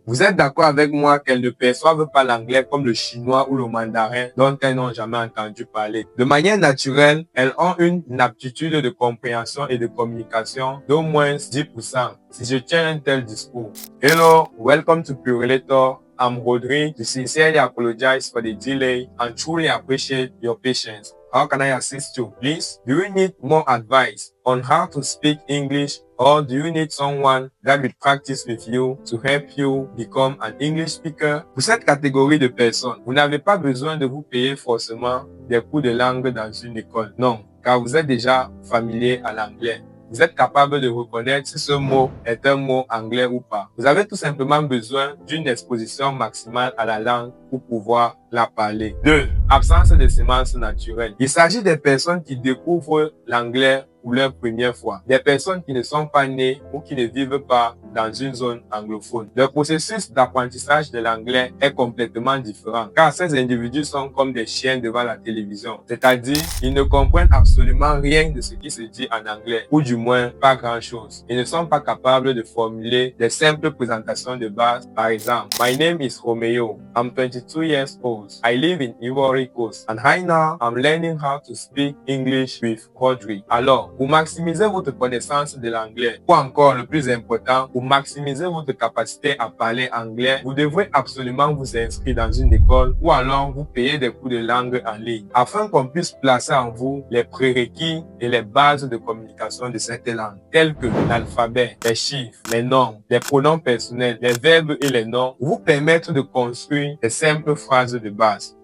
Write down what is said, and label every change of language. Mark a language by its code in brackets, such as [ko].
[fr] Vous êtes d'accord avec moi qu'elles ne perçoivent pas l'anglais comme le chinois ou le mandarin dont elles n'ont jamais entendu parler. De manière naturelle, elles ont une aptitude de compréhension et de communication d'au moins 10% si je tiens un tel discours. [en] Hello, welcome to Purelator. I'm Rodri. We sincerely apologize for the delay and truly appreciate your patience. How can I assist you? Please, do you need more advice on how to speak English, or do you need someone that will practice with you to help you become an English speaker? [fr] Pour cette catégorie de personnes, vous n'avez pas besoin de vous payer forcément des cours de langue dans une école. Non, car vous êtes déjà familier à l'anglais. Vous êtes capable de reconnaître si ce mot est un mot anglais ou pas. Vous avez tout simplement besoin d'une exposition maximale à la langue pour pouvoir la parler. 2. Absence de sémences naturelles. Il s'agit des personnes qui découvrent l'anglais pour leur première fois. Des personnes qui ne sont pas nées ou qui ne vivent pas dans une zone anglophone. Le processus d'apprentissage de l'anglais est complètement différent, car ces individus sont comme des chiens devant la télévision. C'est-à-dire, ils ne comprennent absolument rien de ce qui se dit en anglais, ou du moins pas grand-chose. Ils ne sont pas capables de formuler des simples présentations de base. Par exemple, [en] My name is Romeo. I'm 22 years old. I live in Ivory Coast. And right now, I'm learning how to speak English with Rodri. [fr] Alors, pour maximiser votre connaissance de l'anglais, ou encore le plus important, pour maximiser votre capacité à parler anglais, vous devrez absolument vous inscrire dans une école ou alors vous payer des cours de langue en ligne, afin qu'on puisse placer en vous les prérequis et les bases de communication de cette langue, telles que l'alphabet, les chiffres, les nombres, les pronoms personnels, les verbes et les noms, pour vous permettre de construire des simples phrases de base.